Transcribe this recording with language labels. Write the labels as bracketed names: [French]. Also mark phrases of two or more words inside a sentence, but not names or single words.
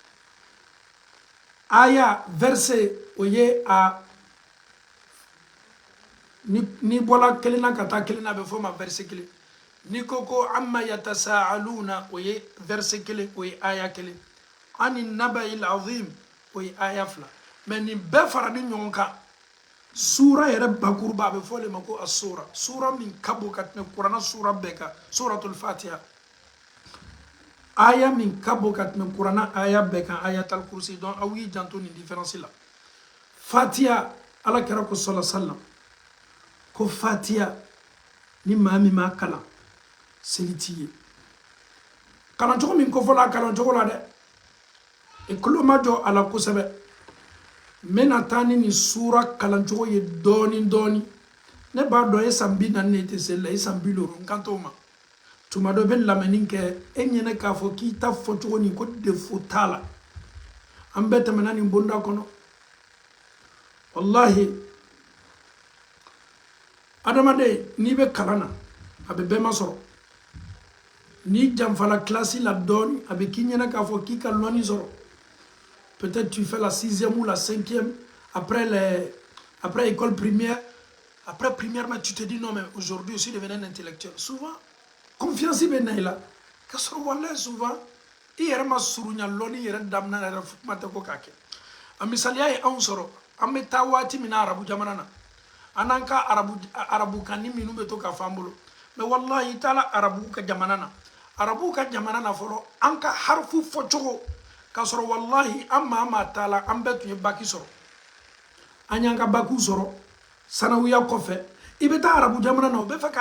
[Bambara] aya verset o ye a ni bɔla kelen na ka taa kelen na a bɛ fɔ o ma verset kelen ni ko ko [Arabic] عم يتساءلون [Bambara] o ye verset kelen o ye aya kelen ani [Arabic] النبأ العظيم [Bambara] o ye aya fila mais nin bɛɛ faralen ɲɔgɔn kan sura yɛrɛ bakuruba a bɛ fɔ o de ma ko asura sura min ka bon ka tɛmɛ kuranna sura bɛɛ kan [Arabic] سورة الفاتحة [Bambara] aya min ka bon ka tɛmɛ kuranna aya bɛɛ kan [Arabic] آية الكرسي [Bambara] donc aw y'i janto nin différence la fatiha ala kɛra ko [Arabic] صلى الله عليه وسلم [Bambara] ko fatiha ni maa min m'a kalan seli t'i ye kalancogo min kofola kalancogo la dɛ e kulo ma jɔ a la kosɛbɛ n bɛna taa ni nin sura kalancogo ye dɔɔni dɔɔni ne b'a dɔn e san 40 ne tɛ seli la e san 50 n kan t'o ma tuma dɔ bɛ lamɛnni kɛ e ɲɛnɛ k'a fɔ k'i ta fɔcogo nin ko défaut t'a la an bɛɛ tɛmɛna nin bonda kɔnɔ wallahi adamaden n'i bɛ kalan na a bɛ bɛɛ ma sɔrɔ ni janfala classe la dɔɔni a bɛ k'i ɲɛnɛ k'a fɔ k'i ka lɔnni sɔrɔ [French] peut-être tu fais la 6e ou la 5e après école primaire après primaire mais tu te dis non mais aujourd'hui je suis devenu un intellectuel souvent [Bambara] confiance bɛ na i la ka sɔrɔ wallahi souvent i yɛrɛ ma surunya lɔnni yɛrɛ damina yɛrɛ kuma tɛ ko k'a kɛ a misaliya ye anw sɔrɔ an bɛ taa waati min na arabu jamana na an n'an ka arabu kan ni minnu bɛ to k'a fɔ an bolo mais wallahi i taara arabu ka jamana na arabu ka jamana na fɔlɔ an ka harifu fɔcogo k'a sɔrɔ wallahi an maa t'a la an bɛɛ tun ye baki sɔrɔ an y'an ka bakiw sɔrɔ sanawiya kɔfɛ i bɛ taa arabu jamana na u bɛ fɛ k'a